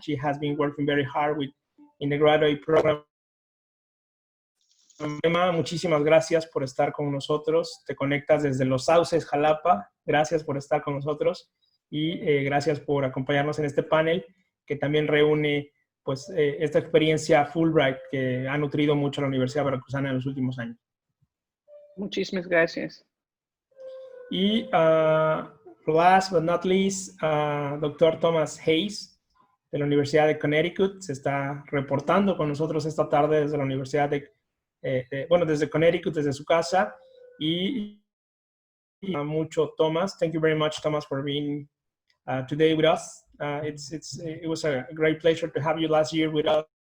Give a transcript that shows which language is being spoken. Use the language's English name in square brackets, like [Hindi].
[English] She has been working very hard in the graduate program. [Spanish] Emma, muchísimas gracias por estar con nosotros. Te conectas desde Los Sauces, Jalapa. Gracias por estar con nosotros y gracias por acompañarnos en este panel que también reúne pues, esta experiencia Fulbright que ha nutrido mucho a la Universidad Veracruzana en los últimos años. Muchísimas gracias. [English] Y last but not least, Dr. [Spanish] Thomas Hayes, de la Universidad de Connecticut, se está reportando con nosotros esta tarde desde la Universidad desde Connecticut, desde su casa, y mucho Thomas. [English] Thank you very much, Thomas, for being today with us. It was a great pleasure to have you last year with us.